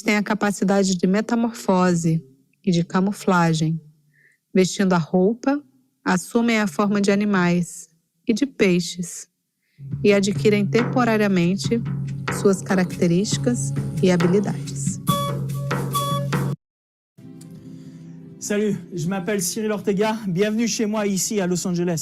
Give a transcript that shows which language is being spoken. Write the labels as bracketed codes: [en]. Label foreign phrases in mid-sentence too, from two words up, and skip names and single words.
[pt] Eles têm a capacidade de metamorfose e de camuflagem, vestindo a roupa, assumem a forma de animais e de peixes e adquirem temporariamente suas características e habilidades. [fr] Salut, je m'appelle Cyril Ortega. Bienvenue chez moi ici à Los Angeles.